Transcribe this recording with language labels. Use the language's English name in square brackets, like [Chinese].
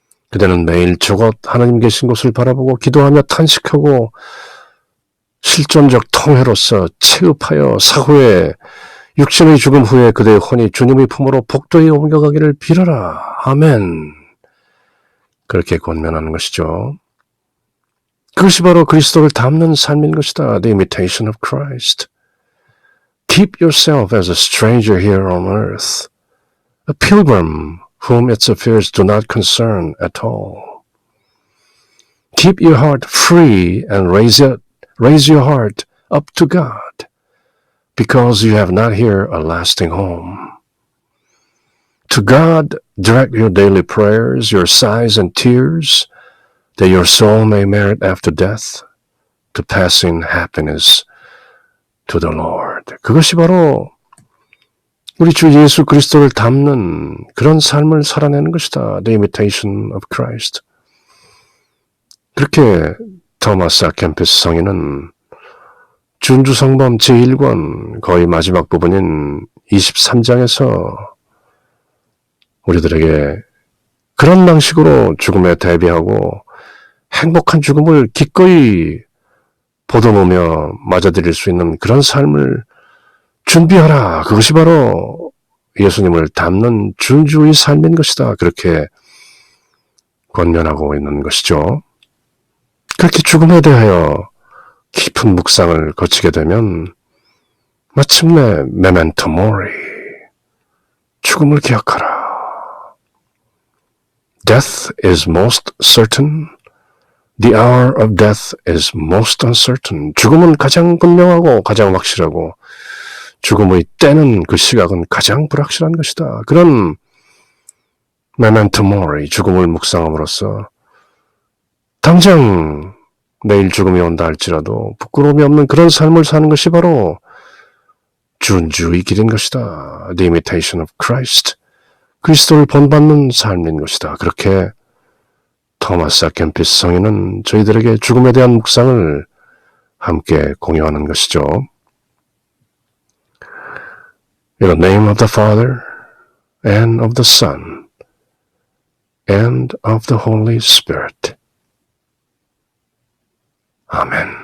[Korean] 그대는 매일 저곳 하나님 계신 곳을 바라보고 기도하며 탄식하고 실존적 통해로서 체흡하여 사후에 육신의 죽음 후에 그대의 혼이 주님의 품으로 복도에 옮겨가기를 빌어라. 아멘. 그렇게 권면하는 것이죠. 그것이 바로 그리스도를 닮는 삶인 것이다. [English] The imitation of Christ. Keep yourself as a stranger here on earth, a pilgrim whom its affairs do not concern at all. Keep your heart free and raise your heart up to God, because you have not here a lasting home. To God direct your daily prayers, your sighs and tears, that your soul may merit after death to passing happiness to the Lord. [Korean] 그것이 바로 우리 주 예수 그리스도를 닮는 그런 삶을 살아내는 것이다. [English] The imitation of Christ. [Korean] 그렇게 토마스 아켐피스 성인은 준주성범 제1권 거의 마지막 부분인 23장에서 우리들에게 그런 방식으로 죽음에 대비하고 행복한 죽음을 기꺼이 보듬으며 맞아들일 수 있는 그런 삶을 준비하라. 그것이 바로 예수님을 닮는 준주의 삶인 것이다. 그렇게 권면하고 있는 것이죠. 그렇게 죽음에 대하여 깊은 묵상을 거치게 되면 마침내 메멘토 모리, 죽음을 기억하라. [English] Death is most certain. The hour of death is most uncertain. [Korean] 죽음은 가장 분명하고 가장 확실하고 죽음의 때는 그 시각은 가장 불확실한 것이다. 그런 메멘토 모리, 죽음을 묵상함으로써 당장 내일 죽음이 온다 할지라도 부끄러움이 없는 그런 삶을 사는 것이 바로 준주의 길인 것이다. [English] The imitation of Christ. [Korean] 그리스도를 본받는 삶인 것이다. 그렇게 토마스 아켐피스 성인은 저희들에게 죽음에 대한 묵상을 함께 공유하는 것이죠. [English] In the name of the Father, and of the Son, and of the Holy Spirit. 아멘.